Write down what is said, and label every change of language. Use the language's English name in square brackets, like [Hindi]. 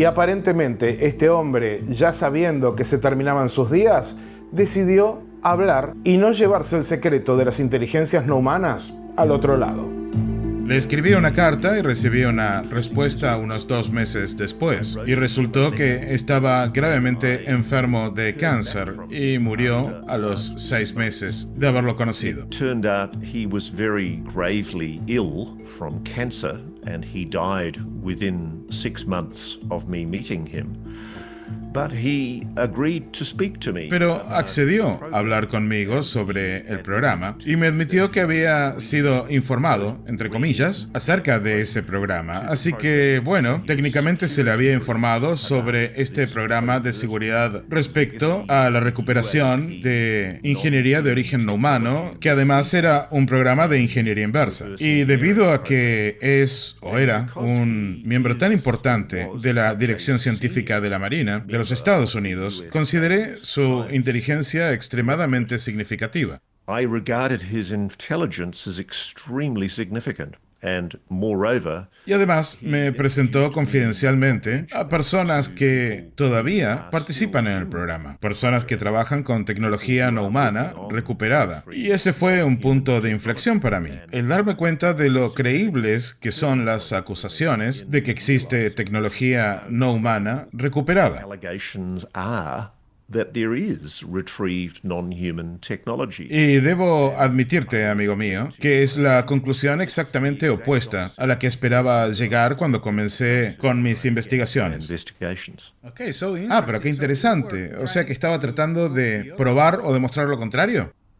[Spanish] Y aparentemente este hombre, ya sabiendo que se terminaban sus días, decidió hablar y no llevarse el secreto de las inteligencias no humanas al otro lado. Le escribí una carta y recibí una respuesta unos 2 meses después. Y resultó que estaba gravemente enfermo de cáncer y murió a los 6 meses de haberlo conocido. [English] It turned out he was very gravely ill from cancer, and he died within 6 months of me meeting him. But he agreed to speak to me. [Spanish] Pero accedió a hablar conmigo sobre el programa y me admitió que había sido informado, entre comillas, acerca de ese programa. Así que, bueno, técnicamente se le había informado sobre este programa de seguridad respecto a la recuperación de ingeniería de origen no humano, que además era un programa de ingeniería inversa. Y debido a que es o era un miembro tan importante de la dirección científica de la Marina de los Estados Unidos, consideré su inteligencia extremadamente significativa. [English] I regarded his intelligence as extremely significant. And moreover, [Spanish] y además me presentó confidencialmente a personas que todavía participan en el programa, personas que trabajan con tecnología no humana recuperada. Y ese fue un punto de inflexión para mí, el darme cuenta de lo creíbles que son las acusaciones de que existe tecnología no humana recuperada. [English] allegations are that there is retrieved non-human technology. [Spanish] Y debo admitirte, amigo mío, que es la conclusión exactamente opuesta a la que esperaba llegar cuando comencé con mis investigaciones. [English] Investigations. [Spanish] Pero qué interesante. O sea que estaba tratando de probar o demostrar lo contrario.